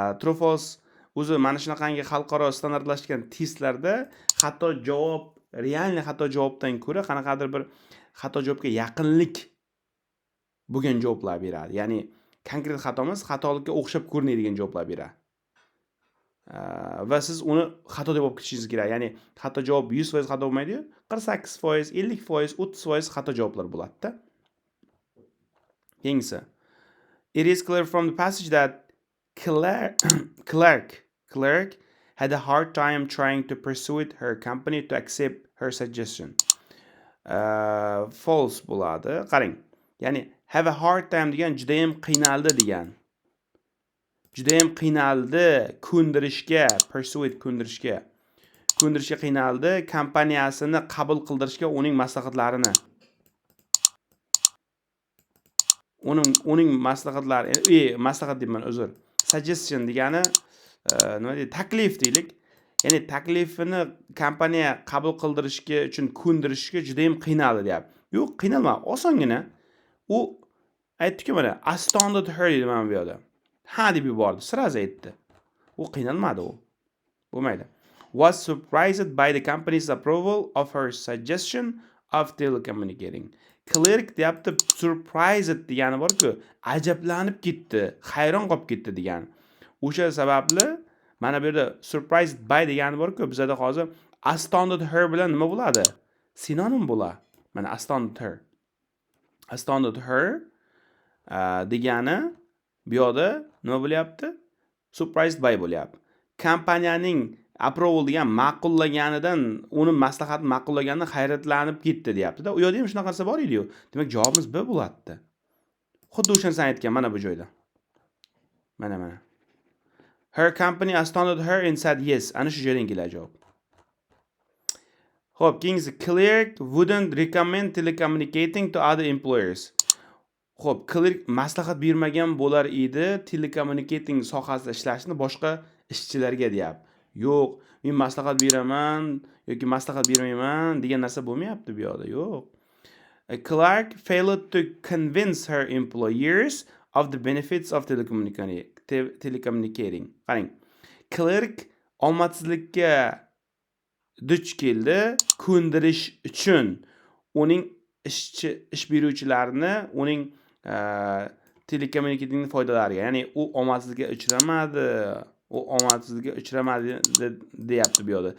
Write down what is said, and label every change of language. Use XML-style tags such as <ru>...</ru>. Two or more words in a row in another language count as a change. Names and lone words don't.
<en>True false</en> <uz>o'zi mana shunaqangi xalqaro standartlashgan testlarda xato javob, realniy xato javobdan ko'ra qanaqadir bir xato javobga yaqinlik bo'lgan javoblar beradi. Ya'ni konkret xato emas, xatolikka o'xshab ko'rinadigan javoblar beradi. Va siz uni xato deb olib ketishingiz kerak. Ya'ni xato javob 100% xato bo'lmaydi-yu, 48%, 50%, 30% xato javoblar bo'ladi-da. Keyingisi.</uz> <en>It is clear from the passage that Clark had a hard time trying to persuade her company to accept her suggestion.</en> <uz>False bo'ladi. Qarang. Ya'ni</uz> <en>have a hard time</en> <uz>degan juda ham qiynaldi degan. Juda ham qiynaldi ko'ndirishga, persuade ko'ndirishga qiynaldi kompaniyasini qabul qildirishga uning maslahatlarini. Uning maslahatlari, maslahat deyman, uzr. Suggestion degani nima deydi? Taklif deylik. Ya'ni taklifini kompaniya qabul qildirishga uchun ko'ndirishga juda ham qiynaldi deyapti. Yo'q, qiynalma, osongina. U aytdi-ku mana,</uz> <en>astounded her</en> <uz>dedi mana bu yerda. Ha deb yubordi, sirazi aytdi. U qiynalmadi u. Bo'lmaydi.</uz> <en>Was surprised by the company's approval of her suggestion of telecommunicating.</en> <uz>Clerk deyapti, surprised degani bor-ku, ajablanib ketdi, hayron qolib ketdi degani. O'sha sababli mana bu yerda</uz> <en>surprised by</en> <uz>degani bor-ku, bizda hozir</uz> <en>astounded her</en> <uz>bilan nima bo'ladi? Sinonim bo'ladi. Mana</uz> <en>astounded her. Astounded her</en> <uz>degani bu yerda nima bo'lyapti?</uz> <en>Surprised by</en> <uz>bo'lyapti. Kompaniyaning approval degan ma'qullaganidan, uni maslahatni ma'qullaganidan hayratlanib ketdi deyapti-da. U yerda ham shunaqa narsa bor edi-yu. Demak, javobimiz B bo'ladi. Xuddi o'shansini aytgan mana bu joyda. Mana.</uz> <en>Her company astounded her and said yes.</en> <uz>Ana shu joydan keladi javob. Xo'p, keyingisi</uz> <en>clerk wouldn't recommend telecommunicating to other employers.</en> <uz>Xo'p, clerk maslahat bermagan bo'lar edi telecommunicating sohasida ishlashni boshqa ishchilarga deyapti. Yo'q, men maslahat beraman yoki maslahat bermayman degan narsa bo'lmayapti bu yerda. Yo'q.</uz> <en>Clark failed to convince her employers of the benefits of telecommunicating.</en> <uz>Qarang. Clark omadsizlikka duch keldi ko'ndirish uchun uning ish beruvchilarini uning telekommunikating foydalariga, ya'ni u omadsizlikka uchramadi deyapti bu yerda.</uz>